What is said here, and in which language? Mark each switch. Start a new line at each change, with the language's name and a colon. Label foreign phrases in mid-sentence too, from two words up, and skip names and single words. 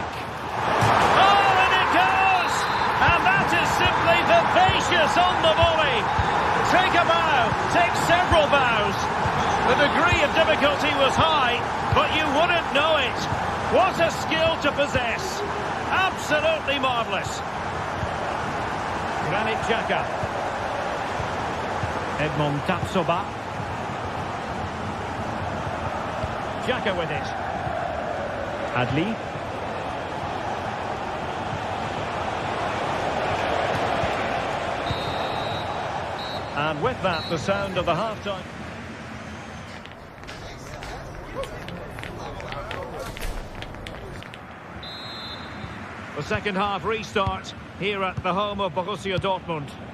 English: Oh, and it goes! And that is simply vivacious on the volley. Take a bow, take several bows. The degree of difficulty was high, but you wouldn't know it. What a skill to possess. Absolutely marvellous. Granit Xhaka. Edmond Tapsoba. Xhaka with it. Adli. And with that, the sound of the half-time. The second half restart here at the home of Borussia Dortmund.